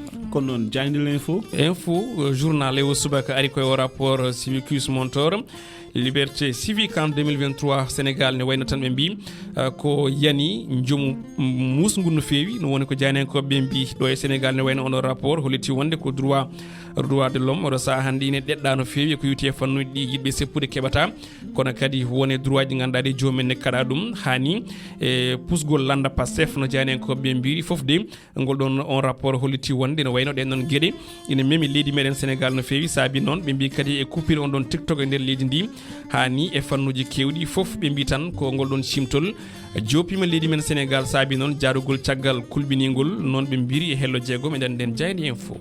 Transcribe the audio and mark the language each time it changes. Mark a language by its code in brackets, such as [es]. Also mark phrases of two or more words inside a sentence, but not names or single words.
[ff] kono noon jayde l'info journal o subaka ari koye o rapport civicus montor [fr] liberté civique en 2023 [ff] Sénégal ne wayno tan ɓe mbi ko yani joomu musgu no feewi no woni ko janenkoɓe ɓe mbi ɗo e Sénégal ne wayno onon rapport holliti wonde ko [fr] droit de l'homme [ff] oɗo saaha hannde ine ɗeɗɗa no feewi ko yuti e fannuji ɗi yiɗɓe seppude keɓata kono kadi woni droit ji ganduɗa ɗi jomumen ne kaɗa ɗum hani e pusgol landa Pastef no janenkoɓe ɓe mbiri foof de ngol ɗon on rapport holliti wonde no wayno ɗen ɗon gueɗe ina memi leydi meɗen Sénégal no feewi saabi noon ɓe mbi kadi e coupure on ɗon TikTok e nder leydi ndi hani e fannuji kewɗi foof ɓe mbi tan ko ngol ɗon cimtol jopima leydi men Sénégal saabi noon jaarugol caggal kulɓinigol noon ɓe mbiri e hello jeegom eɗen nden jaydi info